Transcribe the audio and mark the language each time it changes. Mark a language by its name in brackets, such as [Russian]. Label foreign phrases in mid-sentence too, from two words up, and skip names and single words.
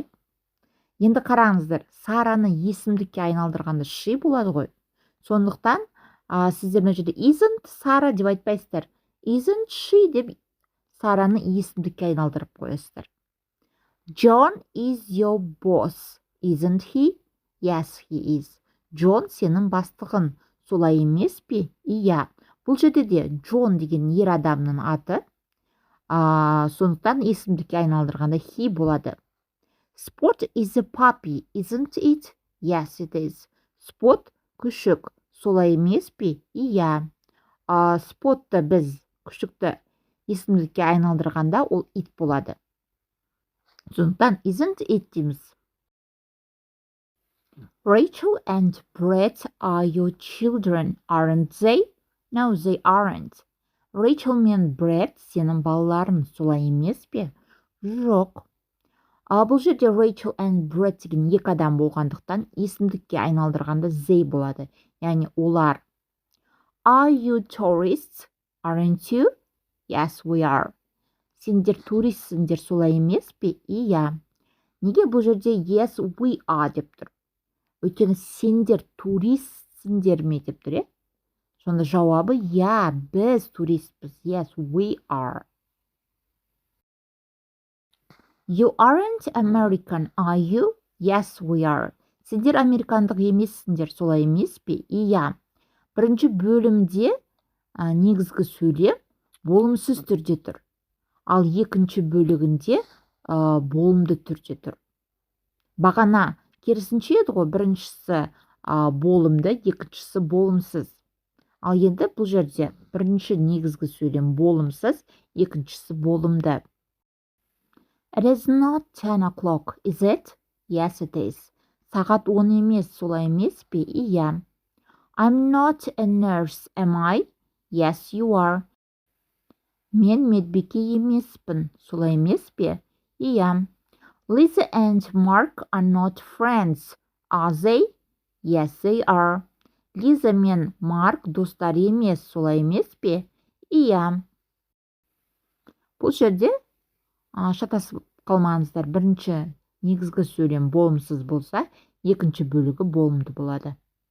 [Kazakh] Енді қараңыздар, Сараны есімдікке айналдырғанда she болады ғой. Сондықтан сіздер мына жерде isn't Сара деп айтпайсыздар. [English] Isn't she деп Сараны есімдікке айналдырып қоясыздар. John is your boss, isn't he? Yes, he is. [Kazakh] Джон сенің бастығын, солай емес пе? Иә. Бұл жерде де Джон деген ер адамның аты. Сондықтан есімдікке айналдырғанда he болады. [English] Spot is a puppy, isn't it? Yes, it is. [Kazakh] Spot күшік, солай емес пе? Иә. Spotты біз күшікті есімдікке айналдырғанда ол it болады. Сондықтан [English] isn't it [Kazakh] дейміз. [English] Rachel and Brett are your children, aren't they? No, they aren't. [Kazakh] Rachel мен Брэд сенің балаларың, солай емес пе? Жоқ. Бұл жерде Rachel and Brett деген екі адам болғандықтан есімдікке айналдырғанда they болады. Яғни олар. [English] Are you tourists? Aren't you? Yes, we are. [Kazakh] Сендер туристсіңдер, солай емес пе? Иә. Неге бұл жерде [English] yes, we are [Kazakh] деп тұр? Өйткені сендер туристсіңдер ме деп тұр, Сонда жауабы иә, біз туристпіз. [English] Yes, we are. You aren't American, are you? Yes, we are. [Kazakh] Сендер американдық емессіңдер, солай емес пе? Иә. Бірінші бөлімде негізгі сөйлем болымсыз түрде тұр. Ал екінші бөлігінде болымды түрде тұр. Бағана керісінше еді ғой, біріншісі болымды, екіншісі болымсыз. Ал енді бұл жерде бірінші негізгі сөйлем болымсыз, екіншісі болымды. [English] It is not 10 o'clock, is it? Yes, it is. [Kazakh] Сағат 10 емес, солай емес пе? Иә. [English] I'm not a nurse, am I? Yes, you are. [Kazakh] Мен медбике емеспін, солай емес пе? Иә. [English] Lisa and Mark are not friends, are they? Yes, they are. [Kazakh] Лиза мен Марк достар емес, солай емес пе? Иә. Бұл жерде шатасып қалмаңыздар. Бірінші негізгі сөйлем болымсыз болса, екінші бөлігі болымды болады.